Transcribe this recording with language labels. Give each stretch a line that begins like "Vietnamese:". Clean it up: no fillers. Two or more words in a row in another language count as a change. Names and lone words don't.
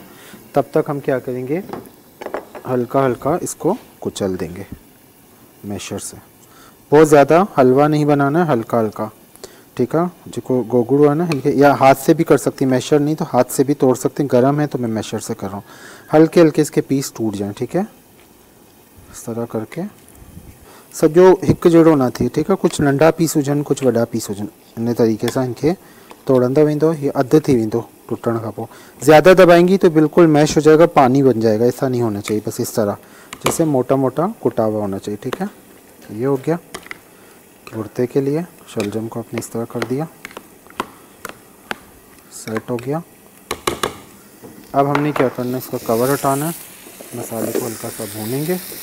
Hindi: तब तक हम क्या करेंगे, हल्का हल्का इसको कुचल देंगे मैशर से। बहुत ज़्यादा हलवा नहीं बनाना है, हल्का हल्का, ठीक है। जो गोगड़ू है ना, हल्के, या हाथ से भी कर सकती, मैशर नहीं तो हाथ से भी तोड़ सकते हैं। गर्म है तो मैं मैशर से कर रहा हूँ। हल्के हल्के इसके पीस टूट जाएं, ठीक है।
Sindhi: इस तरह करके सॼो हिकु जहिड़ो न थिए,
Hindi: ठीक है।
Sindhi: कुछ नंढा पीस हुजनि, कुछ वॾा पीस हुजनि, इन तरीक़े से इनके तोड़ंदा वेंदो। ये अधु थी वेंदो टुटण खां पोइ।
Hindi: ज़्यादा दबाएंगी तो बिल्कुल मैश हो जाएगा, पानी बन जाएगा। ऐसा नहीं होना चाहिए, बस इस तरह जैसे मोटा मोटा कुटा हुआ होना चाहिए, ठीक है। ये हो गया भुर्ते के लिए। शलजम को अपने इस तरह कर दिया, सेट हो गया। अब हमने क्या करना है, इसका कवर हटाना है, मसाले को हल्का सा भूनेंगे।